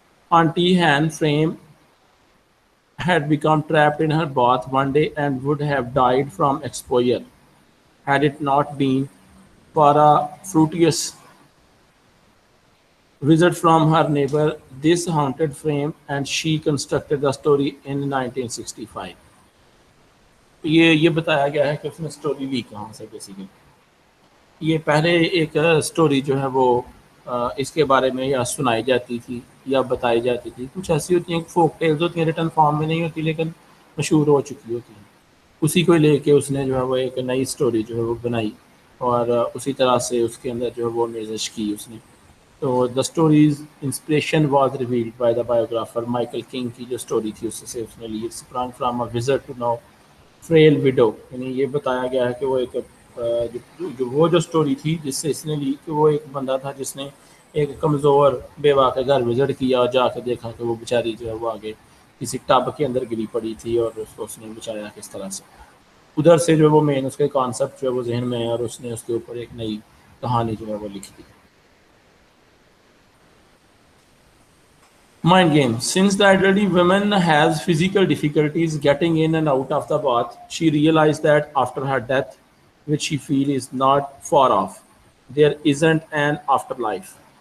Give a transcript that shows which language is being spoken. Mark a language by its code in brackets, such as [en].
[en] Auntie Hannah Frame had become trapped in her bath one day and would have died from exposure had it not been for a fruitless visit from her neighbor. This haunted Frame, and she constructed the story in 1965. [ur] یہ بتایا گیا ہے کہ اس نے story لی کہاں سے. Basically یہ پہلے ایک اسٹوری جو ہے وہ اس کے بارے میں یا سنائی جاتی تھی یا بتائی جاتی تھی. کچھ ایسی ہوتی ہیں فوک ٹیلز ہوتی ہیں، ریٹن فارم میں نہیں ہوتی لیکن مشہور ہو چکی ہوتی ہیں. اسی کو لے کے اس نے جو ہے وہ ایک نئی اسٹوری جو ہے وہ بنائی، اور اسی طرح سے اس کے اندر جو ہے وہ نویش کی اس نے. [en] تو the stories inspiration was revealed by the biographer Michael King [ur] کی جو اسٹوری تھی اس سے اس نے لی. [en] from from a visit to now frail widow, [ur] یعنی یہ بتایا گیا ہے کہ وہ ایک وہ جو اسٹوری تھی جس سے اس نے لی کہ وہ ایک بندہ تھا جس نے ایک کمزور بیوہ کے گھر وزٹ کیا اور جا کے دیکھا کہ وہ بیچاری جو ہے وہ آگے کسی ٹب کے اندر گری پڑی تھی، اور اس کو اس نے بچایا کس طرح سے. ادھر سے جو ہے وہ مین اس کے کانسیپٹ جو ہے وہ ذہن میں ہے، اور اس نے اس کے اوپر ایک نئی کہانی جو ہے وہ لکھ دی. [en] Mind game. Since the elderly woman has physical difficulties getting in and out of the bath, she realized that after her death, which she feel is not far off. There isn't an afterlife.